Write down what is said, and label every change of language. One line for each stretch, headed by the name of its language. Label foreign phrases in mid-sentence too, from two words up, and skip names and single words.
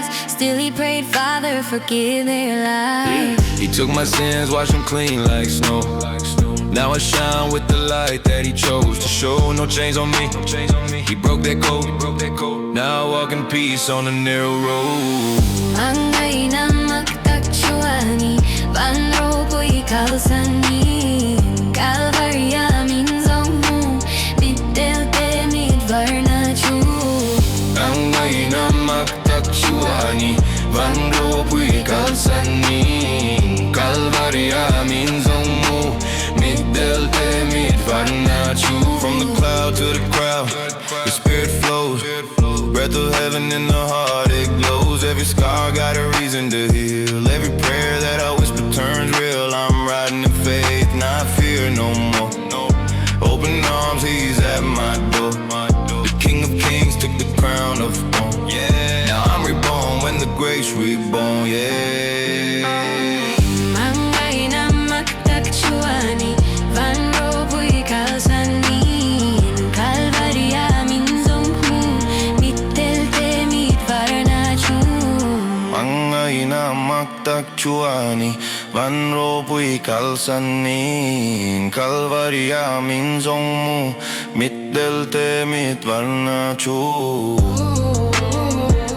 English: Still he prayed, Father, forgive their lives. He took my sins, washed them clean like snow. Now I shine with the light that he chose to show. No chains on me, he broke that code. Now I walk in peace on the narrow road.
Mizo: Hmangaihna Mak ropui kalsan Kalvariah Mizo Mitdelte varna Hmangaihna Mak ropui kalsan Kalvariah Mizo Mitdelte varna.
English: From the cloud to the crowd, the spirit flows. Breath of heaven in the heart, it glows. Every scar got a reason to heal. Every prayer that I whisper turns real. I'm riding in faith, not fear no more. Open arms, he's at my door. The King of Kings took the crown of thorns. Yeah, now I'm reborn when the grace reborn. Yeah.
Mizo: Hmangaihna Mak varna ropui kalsan Kalvariah Mizo Mitdelte varna. Hmangaihna Mak varna ropui kalsan Kalvariah Mizo Mitdelte varna.